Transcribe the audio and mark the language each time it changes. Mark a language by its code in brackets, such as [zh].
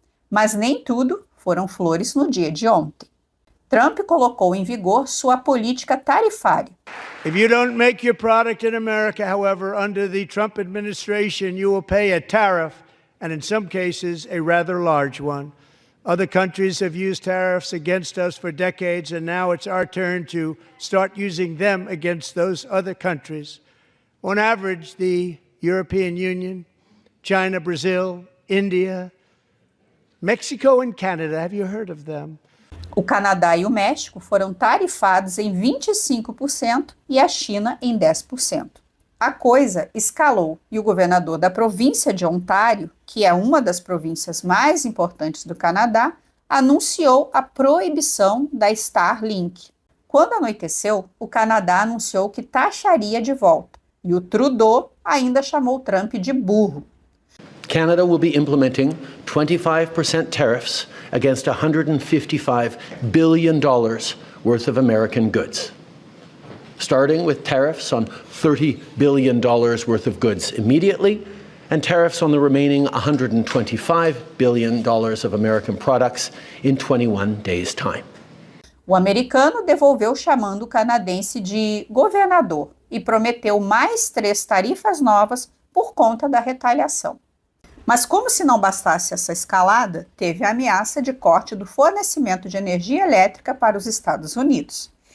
[pt] Mas nem tudo foram flores no dia de ontem. Trump colocou em vigor sua política tarifária. [en] If you don't make your product in America, however, under the Trump administration, you will pay a tariff, and in some cases, a rather large one. Other countries have used tariffs against us for decades, and now it's our turn to start using them against those other countries. On average, the European Union, China, Brazil, India, Mexico and Canada, have you heard of them? [pt] O Canadá e o México foram tarifados em 25% e a China em 10%. A coisa escalou e o governador da província de Ontário, que é uma das províncias mais importantes do Canadá, anunciou a proibição da Starlink. Quando anoiteceu, o Canadá anunciou que taxaria de volta e o Trudeau ainda chamou Trump de burro. [en] Canada will be implementing 25% tariffs against $155 billion worth of American goods, starting with tariffs on $30 billion worth of goods immediately, and tariffs on the remaining $125 billion of American products in 21 days' time. [pt] O americano devolveu chamando o canadense de governador e prometeu mais 3 tarifas novas por conta da retaliação. Mas como se não bastasse essa escalada, teve a ameaça de corte do fornecimento de energia elétrica para os Estados Unidos.